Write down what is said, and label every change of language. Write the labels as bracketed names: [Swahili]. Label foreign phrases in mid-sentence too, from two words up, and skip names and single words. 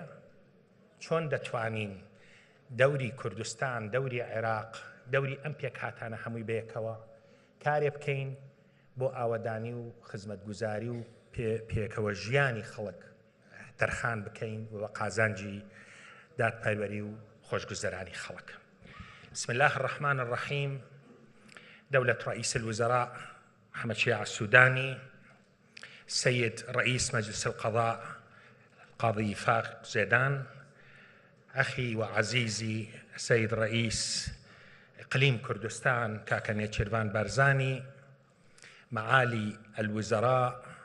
[Central Kurdish] چۆن دەتوانین دەوری کوردستان، دەوری عێراق، دەوری ئەم پێکهاتانە هەمووی بەیەکەوە کارێ بکەین بۆ ئاوەدانی و خزمەتگوزاری و پێکەوە ژیانی خەڵک تەرخان بکەین و قازانجی دادپەروەری و خۆشگوزەرانی خەڵک. [Arabic] بسم الله الرحمن الرحيم. دولة رئيس الوزراء محمد شيع السوداني، سيد رئيس مجلس القضاء القاضي فاق زيدان، أخي وعزيزي سيد رئيس إقليم كردستان كاكا نيجرفان برزاني، معالي الوزراء